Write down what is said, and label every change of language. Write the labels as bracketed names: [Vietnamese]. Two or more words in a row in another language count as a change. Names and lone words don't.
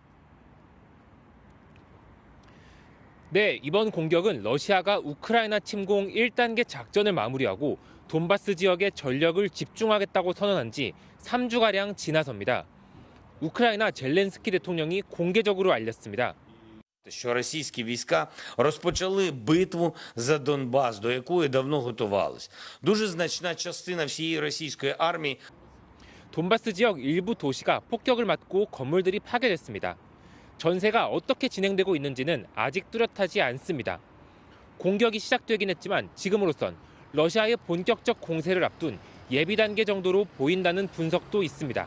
[Korean] 네, 이번 공격은 러시아가 우크라이나 침공 1단계 작전을 마무리하고 돈바스 지역에 전력을 집중하겠다고 선언한 지 3주가량 지나섭니다. 우크라이나 젤렌스키 대통령이 공개적으로 알렸습니다. [Ukrainian] Що російські війська розпочали битву за Донбас, до якої давно готувались. Дуже значна частина всієї російської армії. [Korean] 돈바스 지역 일부 도시가 폭격을 맞고 건물들이 파괴됐습니다. 전세가 어떻게 진행되고 있는지는 아직 뚜렷하지 않습니다. 공격이 시작되긴 했지만 지금으로선 러시아의 본격적 공세를 앞둔 예비 단계 정도로 보인다는 분석도 있습니다.